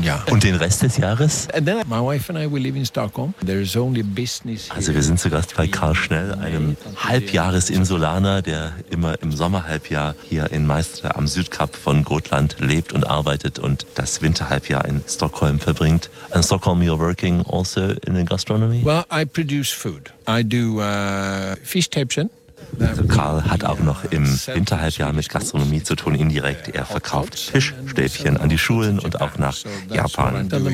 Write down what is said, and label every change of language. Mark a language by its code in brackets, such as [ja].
[de] Und den Rest des Jahres? Also wir sind zu Gast bei Karl Schnell, einem Halbjahresinsulaner, der immer im Sommerhalbjahr hier in Maestro am Südkap von Gotland lebt und arbeitet und das Winterhalbjahr in Stockholm verbringt. [en] In Stockholm, you're working also in the gastronomy? Well, I produce food. I do fishtäppchen. [de] Also Karl hat auch noch im Winterhalbjahr mit Gastronomie zu tun, indirekt. Er verkauft Fischstäbchen an die Schulen und auch nach Japan.